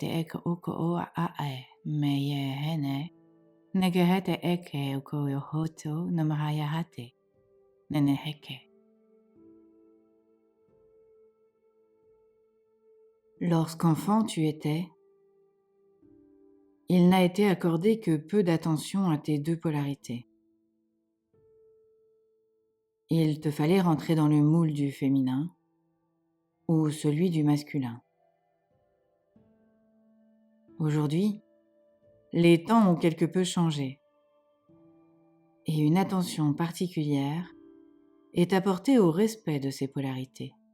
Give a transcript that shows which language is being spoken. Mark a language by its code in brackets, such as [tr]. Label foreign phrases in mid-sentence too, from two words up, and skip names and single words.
[fr] eke uko o ae, meye hene, negehete eke uko yohoto namahayahate, neneheke. Lorsqu'enfant tu étais, il n'a été accordé que peu d'attention à tes deux polarités. Il te fallait rentrer dans le moule du féminin ou celui du masculin. Aujourd'hui, les temps ont quelque peu changé et une attention particulière est apportée au respect de ces polarités.